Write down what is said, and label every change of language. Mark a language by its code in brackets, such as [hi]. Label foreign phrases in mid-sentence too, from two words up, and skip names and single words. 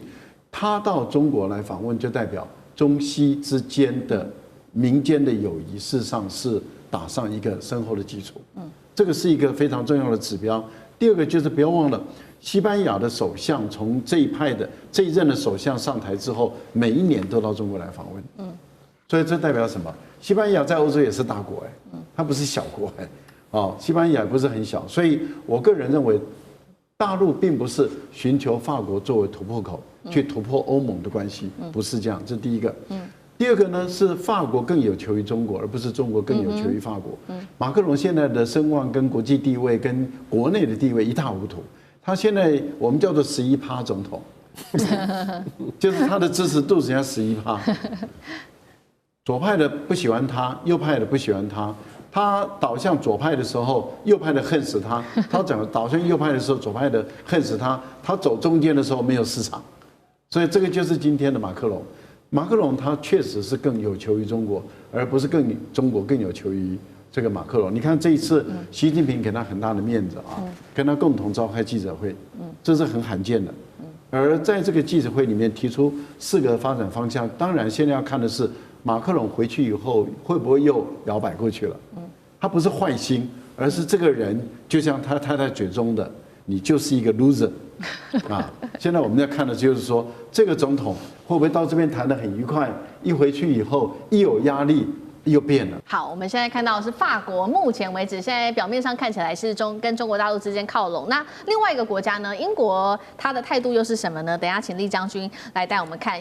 [zh] 他到中國來訪問，就代表中西之間的民間的友誼，事實上是打上一個深厚的基礎。這個是一個非常重要的指標。第二個就是不要忘了，西班牙的首相從這一任的首相上台之後，每一年都到中國來訪問。所以這代表什麼？西班牙在歐洲也是大國它不是小國西班牙也不是很小。所以我個人認為，大陸並不是尋求法國作為突破口去突破歐盟的關係，不是這樣。這是第一個。第二個呢，是法國更有求於中國，而不是中國更有求於法國。馬克龍現在的聲望跟國際地位跟國內的地位一塌糊塗。他現在我們叫做11%總統，就是他的支持度只要11%。左派的不喜歡他，右派的不喜歡他。他倒向左派的時候，右派的恨死他；他倒向右派的時候，左派的恨死他。他走中間的時候沒有市場，所以這個就是今天的馬克龍。馬克龍他確實是更有求於中國，而不是中國更有求於這個馬克龍。你看這一次，習近平給他很大的面子跟他共同召開記者會，這是很罕見的。而在這個記者會裡面提出4個發展方向，當然現在要看的是馬克龍回去以後會不會又搖擺過去了。他不是壞心，而是這個人就像他太太嘴中的，你就是一個 loser 現在我們要看的就是說，這個總統會不會到這邊談得很愉快，一回去以後一有壓力， 又變了。好，我們現在看到的是法國，目前為止现在表面上看起來是跟中國大陸之間靠攏。那另外一個國家呢，英國他的態度又是什麼呢？等一下請酈將軍來帶我們看。